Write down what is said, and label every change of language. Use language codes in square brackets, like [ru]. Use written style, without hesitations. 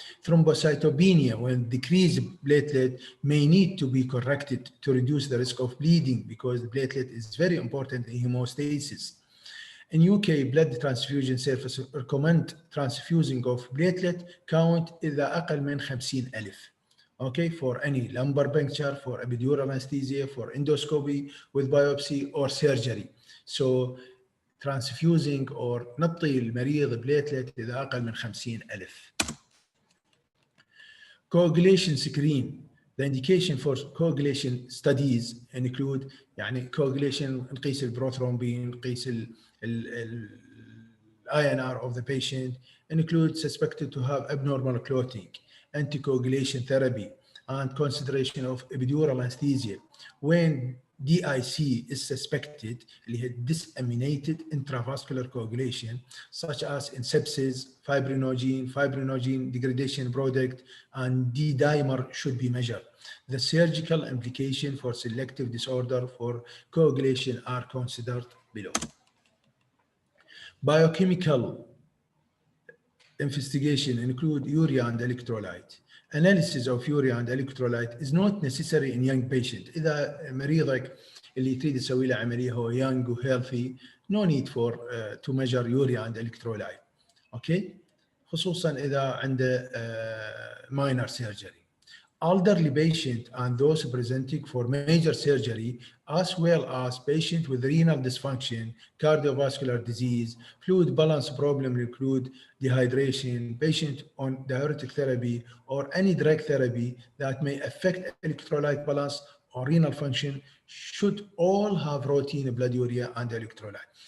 [en] Thrombocytopenia, when decreased platelet, may need to be corrected to reduce the risk of bleeding because the platelet is very important in hemostasis. In UK, blood transfusion service recommend transfusing of platelet count [ar] إذا أقل من 50,000. [en] Okay, for any lumbar puncture, for epidural anesthesia, for endoscopy with biopsy or surgery. So transfusing or [ar] نعطي المريض platelet إذا أقل من 50,000. [en] Coagulation screen. The indication for coagulation studies include [ar] يعني coagulation نقيس البروثرومبين، نقيس ال [en] INR of the patient, include suspected to have abnormal clotting, anticoagulation therapy, and consideration of epidural anesthesia. When DIC is suspected, disseminated intravascular coagulation, such as in sepsis, fibrinogen degradation product, and D-dimer should be measured. The surgical implication for selective disorder for coagulation are considered below. Biochemical investigation include urea and electrolyte. Analysis of urea and electrolyte is not necessary in young patient. [ar] إذا مريضك اللي تريد تسوي له عملية هو young و healthy, [en] no need for to measure urea and electrolyte. Okay? [ar] خصوصا إذا عنده minor surgery. [en] Elderly patient and those presenting for major surgery, as well as patient with renal dysfunction, cardiovascular disease, fluid balance problem include dehydration, patient on diuretic therapy or any drug therapy that may affect electrolyte balance or renal function, should all have routine blood urea and electrolyte.